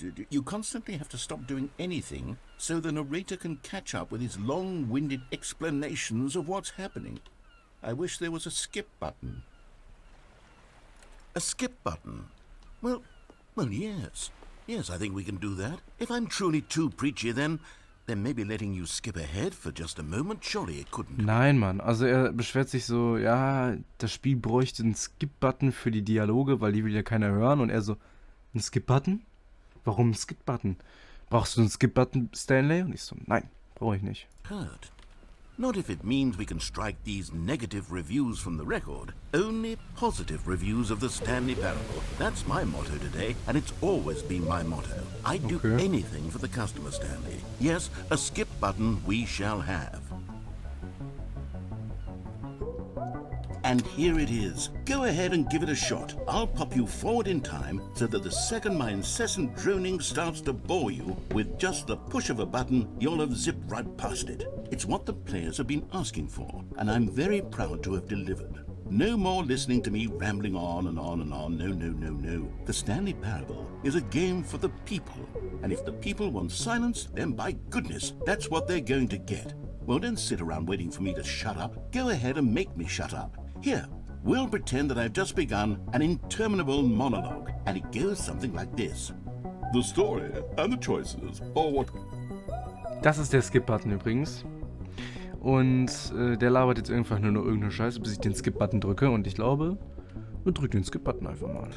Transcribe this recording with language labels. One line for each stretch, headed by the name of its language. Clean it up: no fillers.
English: You constantly have to stop doing anything so the narrator can catch up with his long-winded explanations of what's happening. I wish there was a skip button. A skip button? Well, yes. Yes, I think we can do that. If I'm truly too preachy, then maybe letting you skip ahead for just a moment, surely it couldn't.
German: Nein, Mann. Also er beschwert sich so, ja, das Spiel bräuchte einen Skip-Button für die Dialoge, weil die will ja keiner hören. Und er so, ein Skip-Button? Warum ein Skip-Button? Brauchst du einen Skip-Button, Stanley? Und ich so, nein, brauche ich nicht.
English: Hurt. Not if it means we can strike these negative reviews from the record. Only positive reviews of the Stanley Parable. That's my motto today, and it's always been my motto. I'd do anything for the customer, Stanley. Yes, a skip button we shall have. And here it is. Go ahead and give it a shot. I'll pop you forward in time so that the second my incessant droning starts to bore you, with just the push of a button, you'll have zipped right past it. It's what the players have been asking for, and I'm very proud to have delivered. No more listening to me rambling on and on and on. No. The Stanley Parable is a game for the people, and if the people want silence, then by goodness, that's what they're going to get. Well, don't sit around waiting for me to shut up. Go ahead and make me shut up. Here, we'll pretend that I've just begun an interminable monologue, and it goes something like this. The story and the choices, or what...
German: Das ist der Skip-Button übrigens. Und der labert jetzt einfach nur noch irgendeine Scheiße, bis ich den Skip-Button drücke. Und ich glaube, wir drücken den Skip-Button einfach mal.